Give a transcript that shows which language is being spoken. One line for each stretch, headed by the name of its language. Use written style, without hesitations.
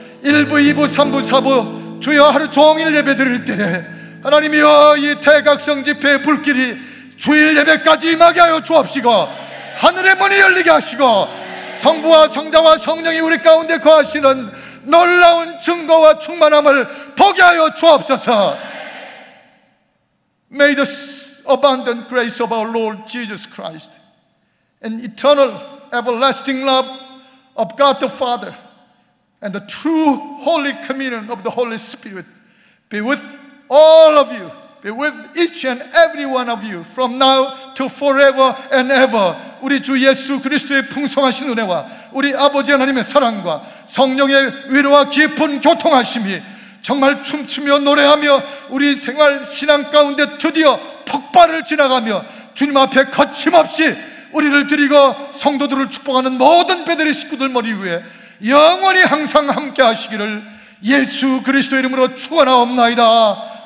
Korean: 1부, 2부, 3부, 4부 주여 하루 종일 예배 드릴 때 하나님이여 이 대각성 집회의 불길이 주일 예배까지 임하게 하여 주옵시고, 하늘의 문이 열리게 하시고 성부와 성자와 성령이 우리 가운데 거하시는 놀라운 증거와 충만함을 보게 하여 주옵소서.
English: May the abundant grace of our Lord Jesus Christ and eternal everlasting love of God the Father and the true holy communion of the Holy Spirit be with all of you, be with each and every one of you from now to forever and ever.
Korean: 우리 주 예수 그리스도의 풍성하신 은혜와 우리 아버지 하나님의 사랑과 성령의 위로와 깊은 교통하심이 정말 춤추며 노래하며 우리 생활 신앙 가운데 드디어 폭발을 지나가며 주님 앞에 거침없이 우리를 드리고 성도들을 축복하는 모든 배들의 식구들 머리 위에 영원히 항상 함께 하시기를 예수 그리스도 이름으로 축원하옵나이다.